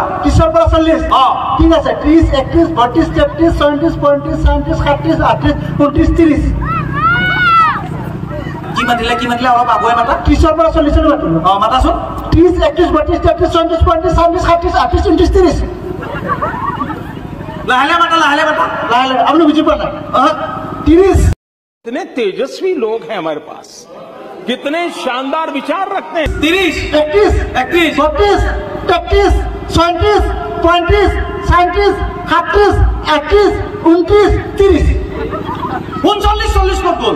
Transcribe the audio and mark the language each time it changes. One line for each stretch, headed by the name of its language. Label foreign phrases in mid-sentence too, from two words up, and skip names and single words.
Assamese: 30 পৰা 40 ঠিক আছে 30 31 32 33 34 35 37 38 39 30 কি মাতিলে অলপ আগুৱাই মাতা 30 পৰা 40 লৈ মাতিলো মাতাচোন 30 31 32 33 34 35 37 38 39 30 লাহে মাতা লাহে
Bangla: আপনি বুঝি পা না 30
Hindi: कितने तेजस्वी लोग हैं हमारे पास कितने शानदार विचार रखते हैं
Assamese: 30 31 32 33 34 35 37 38 39 30 39 40 কত গ'ল